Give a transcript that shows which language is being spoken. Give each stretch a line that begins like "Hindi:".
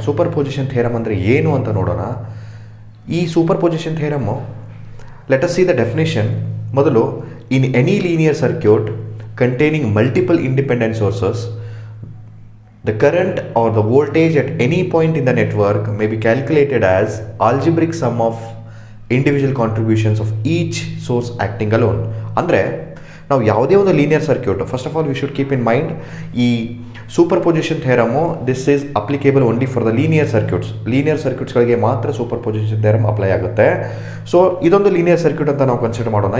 Kannada: Superposition theorem andre ಏನು ಅಂತ ನೋಡೋಣ.
English: ಈ superposition theorem, let us see the definition. ಮೊದಲು, in any linear circuit containing multiple independent sources, the current or the voltage at any point in the network may be calculated as algebraic sum of individual contributions of each source acting alone.
Kannada: ಅಂದರೆ ನಾವು ಯಾವುದೇ ಒಂದು
English: Linear circuit, first of all we should keep in mind, ಈ superposition theorem this is applicable only for the linear circuits.
Kannada: Linear ಸರ್ಕ್ಯೂಟ್ಸ್ಗಳಿಗೆ ಮಾತ್ರ super position theorem apply ಆಗುತ್ತೆ. So ಇದೊಂದು linear circuit ಅಂತ ನಾವು ಕನ್ಸಿಡರ್ ಮಾಡೋಣ.